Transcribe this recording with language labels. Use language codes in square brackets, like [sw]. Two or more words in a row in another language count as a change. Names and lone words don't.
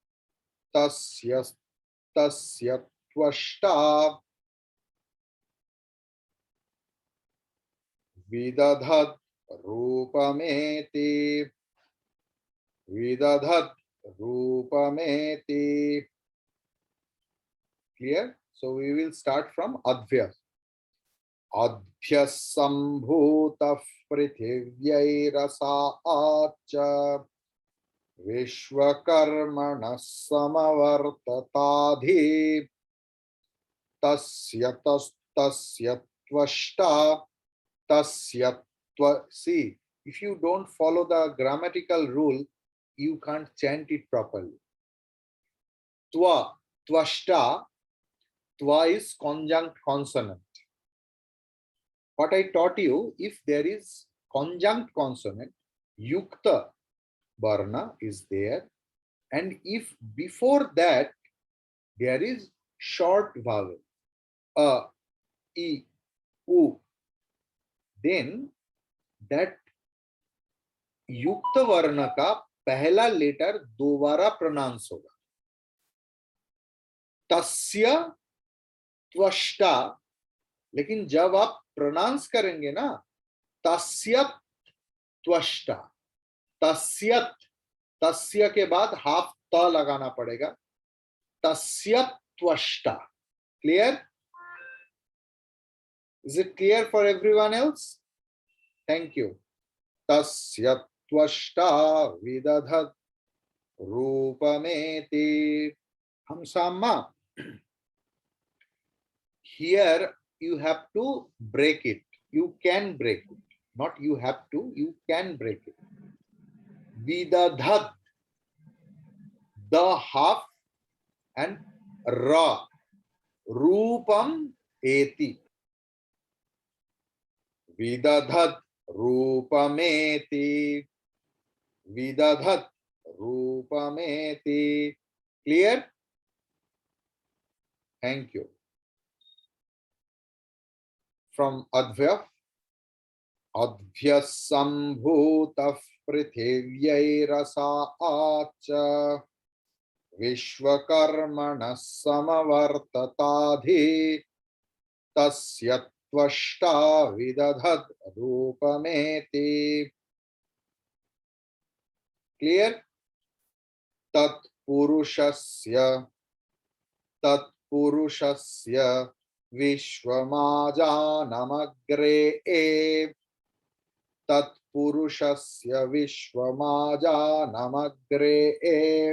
[sa] तस्य त्वष्टा. विदधद्रूपमेति. विदधद्रूपमेति. [en] Clear? So we will start from Advyas. [sa] अद्भ्यः सम्भृतः पृथिव्यै रसाच्च. विश्वकर्मणः समवर्तताधि. तस्य त्वष्टा. [en] See, if you don't follow the grammatical rule, you can't chant it properly. Tvashta, twa is conjunct consonant. What I taught you, if there is conjunct consonant, [sa] युक्त वर्ण [en] is there, and if before that there is short vowel, a, I, U, then that [hi] युक्त वर्ण का पहला लेटर दोबारा प्रोनाउंस होगा. [sa] तस्य त्वष्टा, [hi] लेकिन जब आप प्रोनाउंस करेंगे ना, [sa] तस्यत त्वष्टा, [hi] तस्यत, तस्य के बाद हाफ त लगाना पड़ेगा. [sa] तस्यत त्वष्टा. [en] Clear? Is it clear for everyone else? Thank you. [sa] तस्य त्वष्टा विदधद्रूपमेति. [en] Hamsamma. here you have to break it. You can break it. Not you have to, you can break it. Vidadhat, the half, and ra, [sa] रूपम् एति. विदधद्रूपमेति. विदधद्रूपमेति. [en] Clear? Thank you. From Advya. [sa] अद्भ्यःसम्भृतः पृथिव्यैरसाच्च विश्वकर्मणः समवर्तताधि तस्यत्त्वष्टा विदधद्रूपमेति. [en] Clear? [sa] तत्पुरुषस्य विश्वमाजानमग्रे तत्पुरुषस्य विश्वमाजानमग्रे.